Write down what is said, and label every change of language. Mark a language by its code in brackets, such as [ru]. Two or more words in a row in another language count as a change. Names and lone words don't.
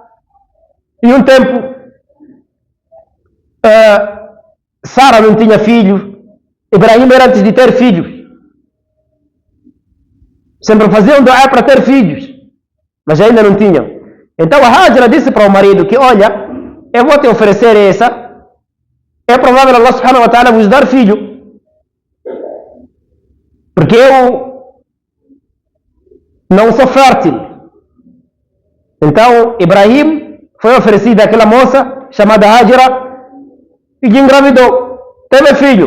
[pt] E um tempo Sara não tinha filho. Ibrahim era antes de ter filhos. Sempre faziam dua para ter filhos, mas ainda não tinham. Então a Hajira disse para o marido que, olha, eu vou te oferecer essa. É provável [ar] الله سبحانه وتعالى [pt] vos dar filho. Porque eu não sou fértil. Então Ibrahim foi oferecido àquela moça chamada Hajira e engravidou. Teve filho.